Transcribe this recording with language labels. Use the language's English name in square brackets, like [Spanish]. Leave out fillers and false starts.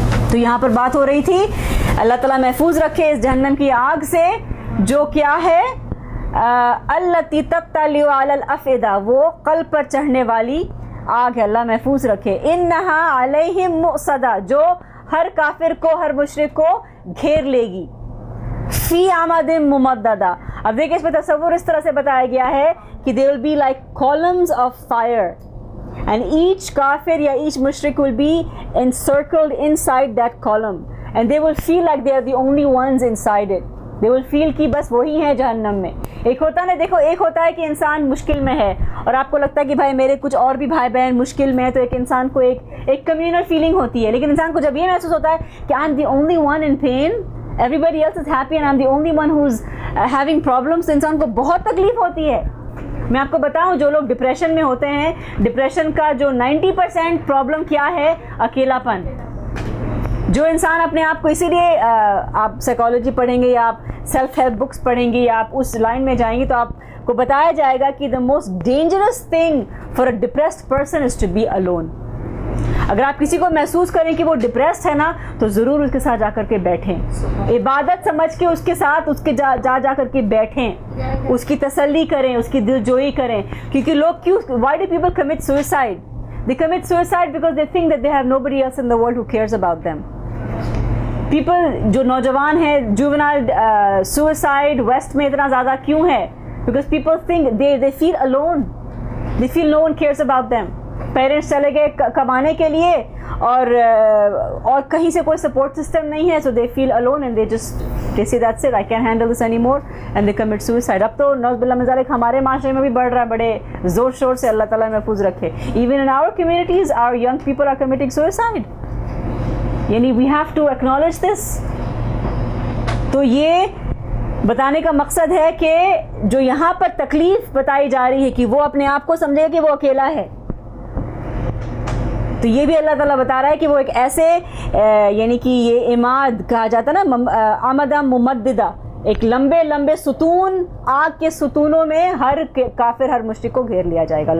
[Urdu] تو یہاں پر بات ہو رہی تھی اللہ تعالیٰ محفوظ رکھے اس جہنم کی آگ سے جو کیا ہے, [Arabic] التی تطلع علی الافئدہ, [Urdu] وہ قلب پر چڑھنے والی آگ ہے, اللہ محفوظ رکھے. [Arabic] انہا علیہم مؤصدہ, [Urdu] جو ہر کافر کو, ہر مشرک کو گھیر لے گی. [Arabic] فی عمد ممددہ, [Urdu] اب دیکھیں اس میں تصور اس طرح سے بتایا گیا ہے کہ [English] they will be like columns of fire and each kafir یا each mushrik will be encircled inside that column and they will feel like they are the only ones inside it. they will feel [Urdu] کہ بس وہی ہیں جہنم میں. ایک ہوتا ہے نا, دیکھو ایک ہوتا ہے کہ انسان مشکل میں ہے اور آپ کو لگتا ہے کہ بھائی میرے کچھ اور بھی بھائی بہن مشکل میں ہے, تو ایک انسان کو ایک کمیونل فیلنگ ہوتی ہے. لیکن انسان کو جب یہ محسوس ہوتا ہے کہ [English] I am the only one in pain, everybody else is happy and I'm the only one who's having problems, [Urdu] انسان کو بہت تکلیف ہوتی ہے. میں آپ کو بتاؤں, جو لوگ ڈپریشن میں ہوتے ہیں, ڈپریشن کا جو 90% پرابلم کیا ہے, اکیلا پن. جو انسان اپنے آپ کو, اسی لیے آپ سائیکالوجی پڑھیں گے یا آپ سیلف ہیلپ بکس پڑھیں گے یا آپ اس لائن میں جائیں گے تو آپ کو بتایا جائے گا کہ [English] The most dangerous thing for a depressed person is to be alone. [Urdu] اگر آپ کسی کو محسوس کریں کہ وہ ڈپریسڈ ہے نا, تو ضرور اس کے ساتھ جا کر کے بیٹھیں, عبادت سمجھ کے اس کے ساتھ اس کے جا کر کے بیٹھیں, اس کی تسلی کریں, اس کی دلجوئی کریں. کیونکہ لوگ کیوں, [English] why do people commit suicide? They commit suicide because they think that they have nobody else in the world who cares about them. People [Urdu] جو نوجوان ہیں, [English] juvenile suicide [Urdu] ویسٹ میں اتنا زیادہ کیوں ہے؟ [English] Because people think they feel alone, they feel no one cares about them. [Urdu] Parents چلے گئے کمانے کے لیے اور کہیں سے کوئی سپورٹ سسٹم نہیں ہے, [English] so they feel alone and they say that's it, I can't handle this anymore and they commit suicide. [Urdu] اب تو نعوذ باللہ من ذالک ہمارے معاشرے میں بھی بڑھ رہا ہے بڑے زور شور سے, اللہ تعالیٰ محفوظ رکھے. [English] Even in our communities our young people are committing suicide. یعنی we have to acknowledge this. [Urdu] تو یہ بتانے کا مقصد ہے کہ جو یہاں پر تکلیف بتائی جا رہی ہے کہ وہ اپنے آپ کو سمجھے کہ وہ اکیلا ہے, تو یہ بھی اللہ تعالیٰ بتا رہا ہے کہ وہ ایک ایسے یعنی کہ یہ عماد کہا جاتا ہے نا, [Arabic] عمدہ ممددہ, [Urdu] ایک لمبے لمبے ستون, آگ کے ستونوں میں ہر کافر ہر مشرک کو گھیر لیا جائے گا.